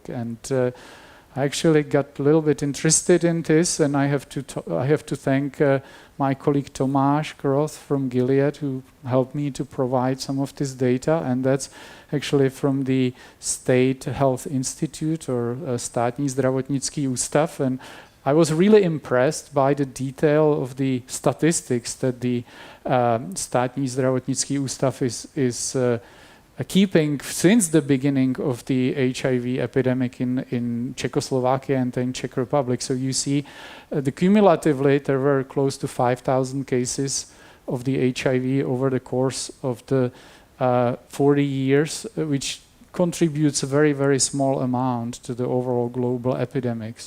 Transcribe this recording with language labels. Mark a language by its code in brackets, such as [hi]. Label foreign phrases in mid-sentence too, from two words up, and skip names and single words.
[en] And I actually got a little bit interested in this, and I have to thank my colleague Tomáš Cihlář from Gilead, who helped me to provide some of this data, and that's actually from the State Health Institute, or Státní zdravotnický ústav, and I was really impressed by the detail of the statistics that the Státní zdravotnický ústav is keeping since the beginning of the HIV epidemic in Czechoslovakia and in Czech Republic. So you see, cumulatively, there were close to 5,000 cases of the HIV over the course of the 40 years, which contributes a very, very small amount to the overall global epidemics.